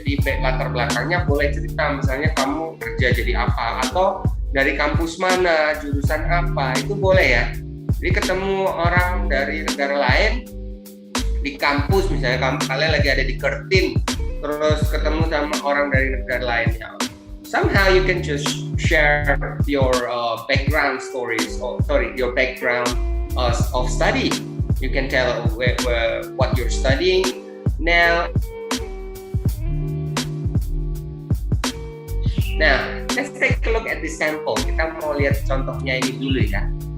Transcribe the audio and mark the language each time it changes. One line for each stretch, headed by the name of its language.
Indonesian: Jadi latar belakangnya boleh cerita, misalnya kamu kerja jadi apa, atau dari kampus mana, jurusan apa, itu boleh ya. Jadi ketemu orang dari negara lain di kampus, misalnya kalian lagi ada di Curtin, terus ketemu sama orang dari negara lain ya.
English: Somehow you can just share your background stories, your background of study. You can tell what you're studying now. Nah, let's take a look at the sample.
Indonesian: Kita mau lihat contohnya ini dulu ya.